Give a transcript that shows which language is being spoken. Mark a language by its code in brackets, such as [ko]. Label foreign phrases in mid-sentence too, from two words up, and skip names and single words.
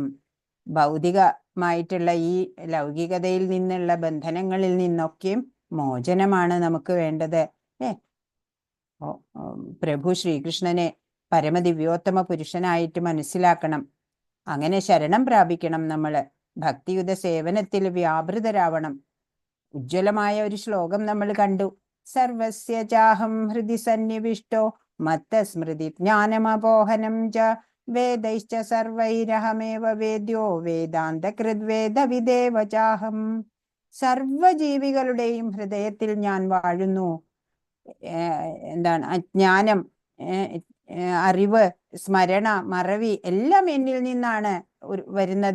[ml] ഭൗതികമായിട്ടുള്ള ഈ ലൗകികതയിൽ നിന്നുള്ള ബന്ധനങ്ങളിൽ നിന്നൊക്കെയും മോചനമാണ് നമുക്ക് വേണ്ടത് അല്ലേ? പ്രഭു ശ്രീകൃഷ്ണനെ പരമദിവ്യോത്തമ പുരുഷനായിട്ട് മനസ്സിലാക്കണം. അങ്ങനെ ശരണം പ്രാപിക്കണം. നമ്മള് ഭക്തിയുത സേവനത്തിൽ വ്യാപൃതരാവണം. ഉജ്ജ്വലമായ ഒരു ശ്ലോകം നമ്മൾ കണ്ടു. [sa] സർവസ്യ ചാഹം ഹൃദി സന്നിവിഷ്ടോ മത്ത സ്മൃതി ജ്ഞാനമപോഹനം ച വേദൈശ്ച സർവൈരഹമേവ വേദ്യോ വേദാന്തകൃദ്വേദ വിദേവ ചാഹം. [ml] സർവജീവികളുടെയും ഹൃദയത്തിൽ ഞാൻ വാഴുന്നു. എന്താണ് അജ്ഞാനം, അറിവ്, സ്മരണ, മറവി എല്ലാം എന്നിൽ നിന്നാണ് വരുന്നത്.